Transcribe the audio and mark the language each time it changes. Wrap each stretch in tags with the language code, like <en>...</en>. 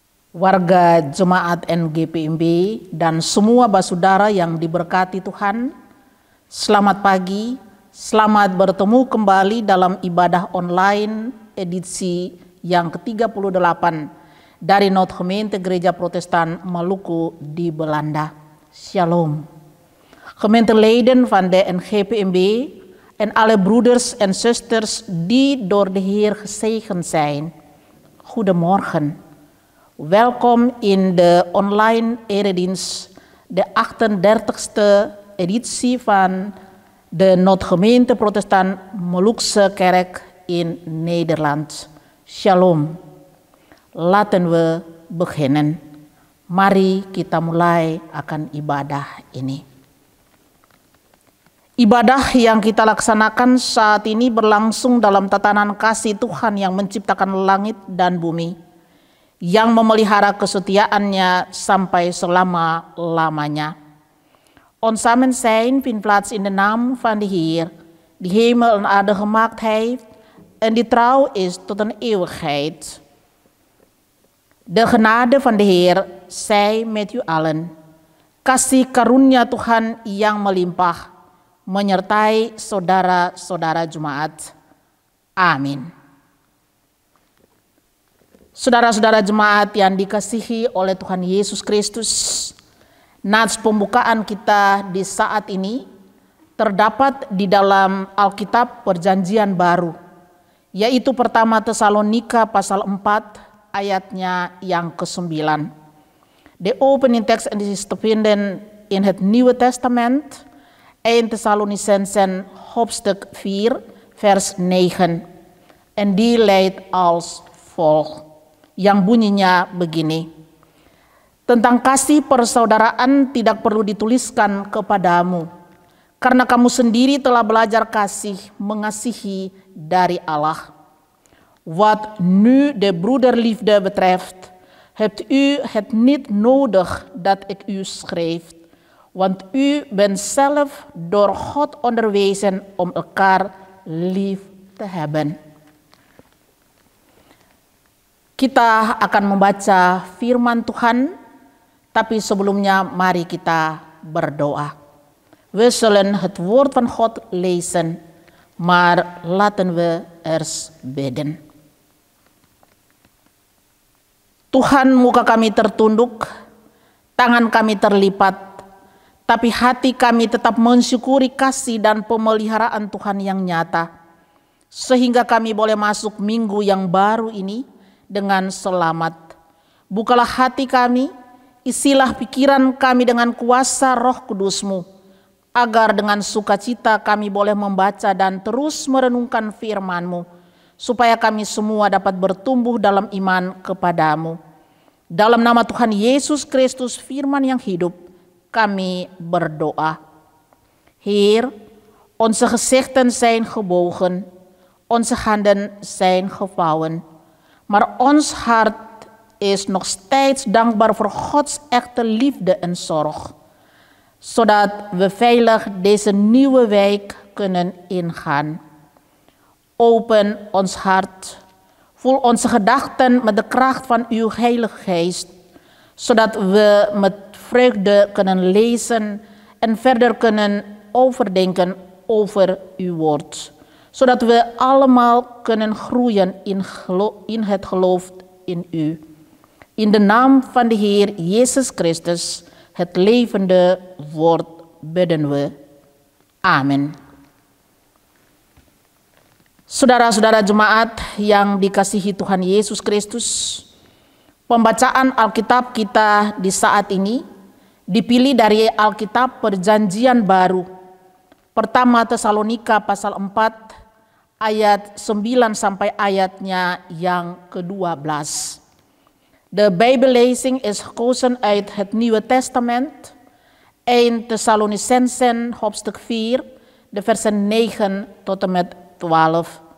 <id>warga Jemaat NGPMB, dan semua basudara yang diberkati Tuhan. Selamat pagi, selamat bertemu kembali dalam ibadah online edisi yang ke-38 dari Noodgemeente Gereja Protestan Maluku di Belanda. Shalom.</id> <nl>Gemeenteleden van de NGPMB en alle broeders en zusters die door de Heer gezegend zijn. Goedemorgen. Welkom in de online eredienst, de 38e editie van de Noodgemeente Protestant Molukse Kerk in Nederland. Shalom. Laten we beginnen.</nl> <id>Mari kita mulai akan ibadah ini. Ibadah yang kita laksanakan saat ini berlangsung dalam tatanan kasih Tuhan yang menciptakan langit dan bumi, yang memelihara kesetiaannya sampai selama-lamanya.</id> <nl>Ons samen zijn vindt plaats in de naam van de Heer, die hemel en aarde gemaakt heeft en die trouw is tot een eeuwigheid. De genade van de Heer zij met u allen.</nl> <id>Kasih karunia Tuhan yang melimpah menyertai saudara-saudara jemaat. Amin. Saudara-saudara jemaat yang dikasihi oleh Tuhan Yesus Kristus, nats pembukaan kita di saat ini terdapat di dalam Alkitab Perjanjian Baru, yaitu pertama Tesalonika pasal 4 ayatnya yang ke-9.</id> <nl>De opening tekst is te vinden in het Nieuwe Testament, 1 Thessalonicensen hoofdstuk 4 vers 9. En die luidt als volgt.</nl> <id>Yang bunyinya begini. Tentang kasih persaudaraan tidak perlu dituliskan kepadamu, karena kamu sendiri telah belajar kasih mengasihi dari Allah.</id> <nl>Wat nu de broederliefde betreft, hebt u het niet nodig dat ik u schreef, want u bent zelf door God onderwezen om elkaar lief te hebben.</nl> <id>Kita akan membaca firman Tuhan, tapi sebelumnya mari kita berdoa.</id> <nl>We zullen het woord van God lezen, maar laten we eerst bidden.</nl> <id>Tuhan, muka kami tertunduk, tangan kami terlipat, tapi hati kami tetap mensyukuri kasih dan pemeliharaan Tuhan yang nyata, sehingga kami boleh masuk minggu yang baru ini dengan selamat. Bukalah hati kami, isilah pikiran kami dengan kuasa Roh Kudus-Mu, agar dengan sukacita kami boleh membaca dan terus merenungkan firman-Mu, supaya kami semua dapat bertumbuh dalam iman kepadamu. Dalam nama Tuhan Yesus Kristus, firman yang hidup, kami berdoa.</id> <nl>Heer, onze gezichten zijn gebogen, onze handen zijn gevouwen, maar ons hart is nog steeds dankbaar voor Gods echte liefde en zorg, zodat we veilig deze nieuwe week kunnen ingaan. Open ons hart, vul onze gedachten met de kracht van uw Heilige Geest, zodat we met vreugde kunnen lezen en verder kunnen overdenken over uw woord, zodat we allemaal kunnen groeien in het geloof in u. In de naam van de Heer Jezus Christus, het levende woord, bidden we.</nl> <id>Amin. Saudara-saudara jemaat yang dikasihi Tuhan Yesus Kristus, pembacaan Alkitab kita di saat ini dipilih dari Alkitab Perjanjian Baru, pertama Tesalonika pasal 4 ayat 9 sampai ayatnya yang ke-12.</id> <nl>De Bijbellezing is gekozen uit het Nieuwe Testament, 1 Thessalonicensen hoofdstuk 4, de versen 9 tot en met 12.</nl>